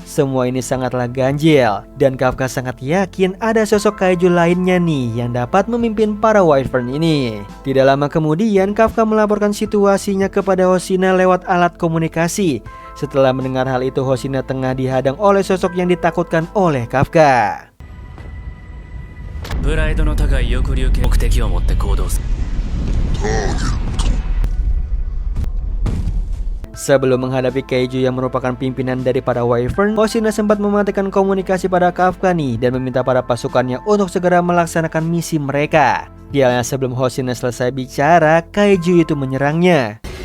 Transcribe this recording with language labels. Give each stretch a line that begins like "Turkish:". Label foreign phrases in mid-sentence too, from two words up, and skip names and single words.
Indonesian: Semua ini sangatlah ganjil. Dan Kafka sangat yakin ada sosok kaiju lainnya nih yang dapat memimpin para Wyvern ini. Tidak lama kemudian, Kafka melaporkan situasinya kepada Hoshina lewat alat komunikasi. Setelah mendengar hal itu, Hoshina tengah dihadang oleh sosok yang ditakutkan oleh Kafka.
Japanese: プライドの高い翼流系目的を持って行動する。
Indonesian: Sebelum menghadapi kaiju yang merupakan pimpinan dari para Wyvern, Hoshina sempat mematikan komunikasi pada Kafka nih dan meminta para pasukannya untuk segera melaksanakan misi mereka. Sialnya, sebelum Hoshina selesai bicara, kaiju itu menyerangnya.